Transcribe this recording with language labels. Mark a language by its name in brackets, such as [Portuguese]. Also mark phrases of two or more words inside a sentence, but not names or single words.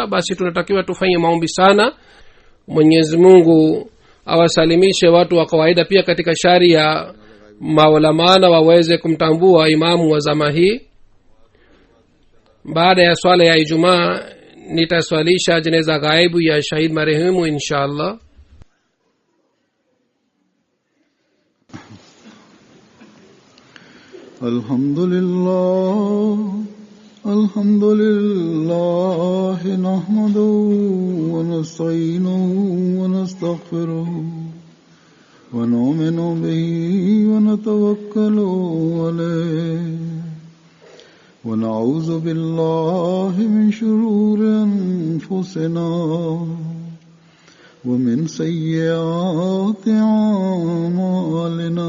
[Swahili] Basi tunatakiwa tufanye maombi sana. Mwenyezi Mungu awasalimishe watu wa kawaida pia katika shari ya maulama, waweze kumtambua imamu wa zama hii. baada ya swala ya ijumaa nitaswalisha jeneza ghaibu ya shahid marehemu [Arabic] إن شاء الله. الحمد لله نحمده ونستعينه و ونستغفره ونؤمن به ونتوكل عليه ونعوذ بالله من شرور أنفسنا ومن سيئات أعمالنا.